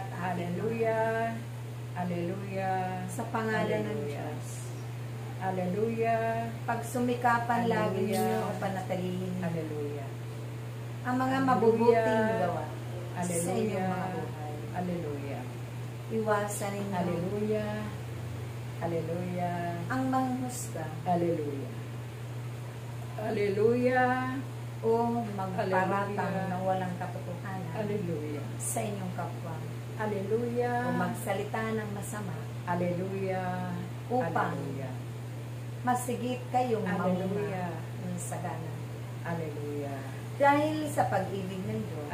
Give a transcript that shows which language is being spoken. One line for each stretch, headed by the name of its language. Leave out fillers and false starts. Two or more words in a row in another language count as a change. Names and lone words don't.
Filipino: Alleluia! Alleluia! sa pangalan ng Alleluia. Diyos, Alleluia! pagsumikapan lagi Alleluia. ninyo o panatilihin Alleluia! ang mga Alleluia. mabubuting gawa sa Alleluia! inyong mga buhay. Alleluia! Iwasan ninyo Alleluia! Alleluia! ang manghusga Alleluia! Alleluia! o magparatang Alleluia. ng walang katotohanan Alleluia! sa inyong kapwa Alleluia! o magsalita ng masama Alleluia! upang Alleluia! masigit kayong Alleluia. mamunga ng sagana. Alleluia! Dahil sa pag-ibig ng Diyos,